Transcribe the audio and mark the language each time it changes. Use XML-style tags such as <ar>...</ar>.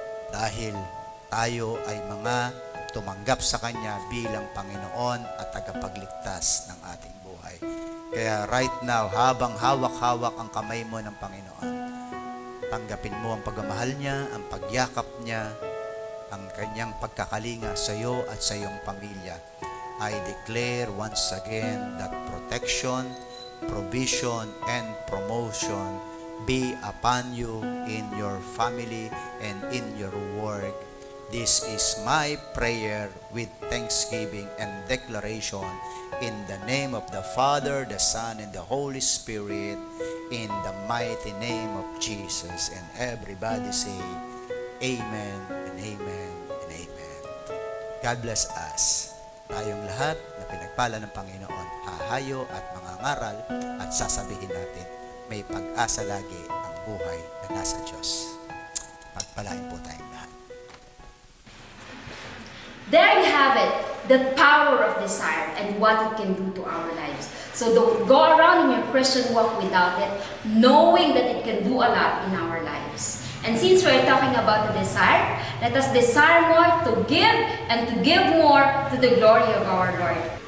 <tl>Dahil tayo ay mga tumanggap sa Kanya bilang Panginoon at tagapagligtas ng ating buhay. Kaya</tl> <en>right now,</en> <tl>habang hawak-hawak ang kamay mo ng Panginoon, tanggapin mo ang pagmamahal niya, ang pagyakap niya, ang Kanyang pagkakalinga sa iyo at sa iyong pamilya.</tl> <en>I declare once again that protection, provision, and promotion be upon you in your family and in your work. This is my prayer with thanksgiving and declaration in the name of the Father, the Son, and the Holy Spirit, in the mighty name of Jesus. And everybody say, Amen and Amen and Amen. God bless us.</en> <tl>Tayong lahat na pinagpala ng Panginoon, hahayo at mangangaral at sasabihin natin, may pag-asa lagi ang buhay na nasa Diyos. Pagpalain po tayong lahat.</tl> <en>There you have it, the power of desire and what it can do to our lives. So don't go around in your Christian walk without it, knowing that it can do a lot in our lives. And since we're talking about the desire, let us desire more to give and to give more to the glory of our Lord.</en>